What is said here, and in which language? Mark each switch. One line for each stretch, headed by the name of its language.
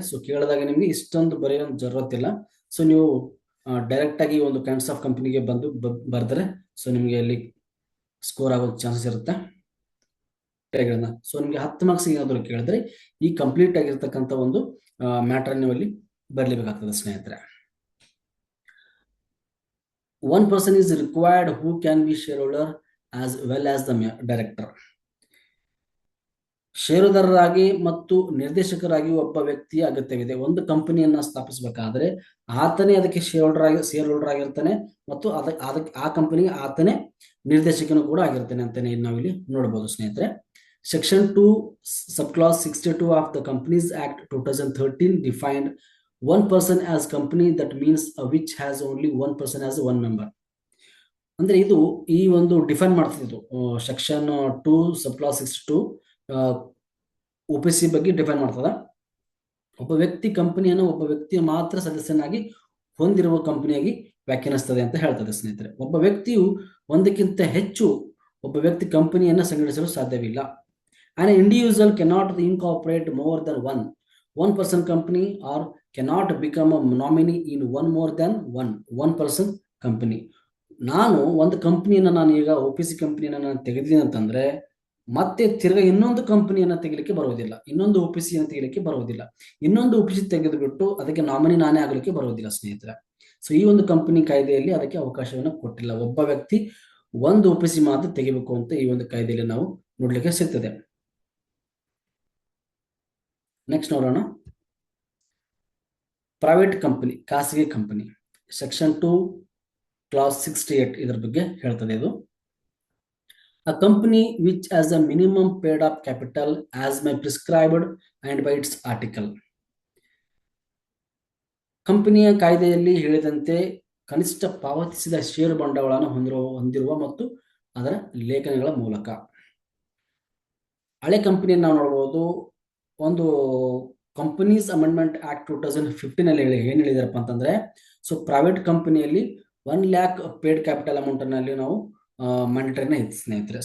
Kannada: So ಕೇಳಿದಾಗ ನಿಮಗೆ ಇಷ್ಟೊಂದು ಬರೆಯೋ
Hindi: ಜरूरत
Kannada: ಇಲ್ಲ. ಸೊ ನೀವು ಡೈರೆಕ್ಟ್ ಆಗಿ ಒಂದು ಕೈಂಡ್ಸ್ ಆಫ್ ಕಂಪನಿಗೆ ಬಂದು ಬರ್ತಾರೆ. ಸೊ ನಿಮಗೆ ಅಲ್ಲಿ ಸ್ಕೋರ್ ಆಗೋ ಚಾನ್ಸಸ್ ಇರುತ್ತೆ. ಸೊ ನಿಮಗೆ 10 ಮಾರ್ಕ್ಸ್ ಏನಾದರೂ ಕೇಳಿದ್ರೆ ಈ ಕಂಪ್ಲೀಟ್ ಆಗಿರ್ತಕ್ಕಂಥ ಒಂದು ಮ್ಯಾಟರ್ ನೀವು ಅಲ್ಲಿ ಬರಲೇಬೇಕಾಗ್ತದೆ ಸ್ನೇಹಿತರೆ.
English: One person is required who can be shareholder as well as the director.
Kannada: ಷೇರುದಾರರಾಗಿ ಮತ್ತು ನಿರ್ದೇಶಕರಾಗಿ ಒಬ್ಬ ವ್ಯಕ್ತಿಯ ಅಗತ್ಯವಿದೆ. ಒಂದು ಕಂಪನಿಯನ್ನ ಸ್ಥಾಪಿಸಬೇಕಾದ್ರೆ ಆತನೇ ಅದಕ್ಕೆ ಶೇರ್ ಹೋಲ್ಡರ್ ಆಗಿರ್ತಾನೆ ಮತ್ತು ಅದಕ್ಕೆ ಆ ಕಂಪನಿಗೆ ಆತನೇ ನಿರ್ದೇಶಕನು ಕೂಡ ಆಗಿರ್ತಾನೆ ಅಂತಾನೆ ನಾವಿಲ್ಲಿ ನೋಡಬಹುದು ಸ್ನೇಹಿತರೆ.
English: Section 2 sub clause 62 of the Companies Act 2013 defined one person as company, that means which has only one person as one member.
Kannada: ಅಂದ್ರೆ ಇದು ಈ ಒಂದು ಡಿಫೈನ್ ಮಾಡ್ತಿದ್ದು ಸೆಕ್ಷನ್ 2 ಸಬ್ ಕ್ಲಾಸ್ 62 OPC ಬಗ್ಗೆ ಡಿಫೈನ್ ಮಾಡ್ತದ. ಒಬ್ಬ ವ್ಯಕ್ತಿ ಕಂಪನಿಯನ್ನು ಒಬ್ಬ ವ್ಯಕ್ತಿಯ ಮಾತ್ರ ಸದಸ್ಯನಾಗಿ ಹೊಂದಿರುವ ಕಂಪನಿಯಾಗಿ ವ್ಯಾಖ್ಯಾನಿಸ್ತದೆ ಅಂತ ಹೇಳ್ತದೆ ಸ್ನೇಹಿತರೆ. ಒಬ್ಬ ವ್ಯಕ್ತಿಯು ಒಂದಕ್ಕಿಂತ ಹೆಚ್ಚು ಒಬ್ಬ ವ್ಯಕ್ತಿ ಕಂಪನಿಯನ್ನು ಸಂಘಟಿಸಲು ಸಾಧ್ಯವಿಲ್ಲ.
English: An individual cannot incorporate more than one person company or cannot become a nominee in one more than one person company.
Kannada: ನಾನು ಒಂದು ಕಂಪನಿಯನ್ನು ನಾನು ಈಗ OPC ಕಂಪನಿಯನ್ನು ನಾನು ತೆಗೆದಿದ್ದೀನಿ ಅಂತಂದ್ರೆ ಮತ್ತೆ ತಿರ್ಗಾ ಇನ್ನೊಂದು ಕಂಪನಿಯನ್ನು ತೆಗಿಲಿಕ್ಕೆ ಬರುವುದಿಲ್ಲ, ಇನ್ನೊಂದು OPC ಅನ್ನು ತೆಗಿಲಿಕ್ಕೆ ಬರುವುದಿಲ್ಲ, ಇನ್ನೊಂದು OPC ತೆಗೆದುಬಿಟ್ಟು ಅದಕ್ಕೆ ನಾಮಿನಿ ನಾನೇ ಆಗಲಿಕ್ಕೆ ಬರುವುದಿಲ್ಲ ಸ್ನೇಹಿತರೆ. ಸೊ ಈ ಒಂದು ಕಂಪನಿ ಕಾಯ್ದೆಯಲ್ಲಿ ಅದಕ್ಕೆ ಅವಕಾಶವನ್ನು ಕೊಟ್ಟಿಲ್ಲ. ಒಬ್ಬ ವ್ಯಕ್ತಿ ಒಂದು OPC ಮಾತ್ರ ತೆಗಿಬೇಕು ಅಂತ ಈ ಒಂದು ಕಾಯ್ದೆಯಲ್ಲಿ ನಾವು ನೋಡ್ಲಿಕ್ಕೆ ಸಿಗ್ತದೆ. ನೆಕ್ಸ್ಟ್ ನೋಡೋಣ, ಪ್ರೈವೇಟ್ ಕಂಪನಿ, ಖಾಸಗಿ ಕಂಪನಿ. ಸೆಕ್ಷನ್ 2 ಕ್ಲಾಸ್ 68 ಇದರ ಬಗ್ಗೆ ಹೇಳ್ತದೆ. ಇದು
English: a company which has a minimum paid up capital as may prescribed and by its article.
Kannada: ಕಂಪನಿಯ ಕಾಯ್ದೆಯಲ್ಲಿ ಹೇಳಿದಂತೆ ಕನಿಷ್ಠ ಪಾವತಿಸಿದ ಷೇರು ಬಂಡವಾಳವನ್ನು ಹೊಂದಿರುವ ಮತ್ತು ಅದರ ಲೇಖನಗಳ ಮೂಲಕ. ಹಳೆ ಕಂಪನಿಯನ್ನು ನಾವು ನೋಡಬಹುದು. ಒಂದು ಕಂಪನೀಸ್ ಅಮೆಂಡ್ಮೆಂಟ್ ಆಕ್ಟ್ 2015 ಅಲ್ಲಿ ಏನ್ ಹೇಳಿದಾರಪ್ಪ ಅಂತಂದ್ರೆ, ಸೊ ಪ್ರೈವೇಟ್ ಕಂಪನಿಯಲ್ಲಿ 1 lakh ಪೇಡ್ ಕ್ಯಾಪಿಟಲ್ ಅಮೌಂಟ್ ನಲ್ಲಿ ನಾವು ಮ್ಯಾಂಡೇಟರಿನ ಇತ್ತು ಸ್ನೇಹಿತರೆ.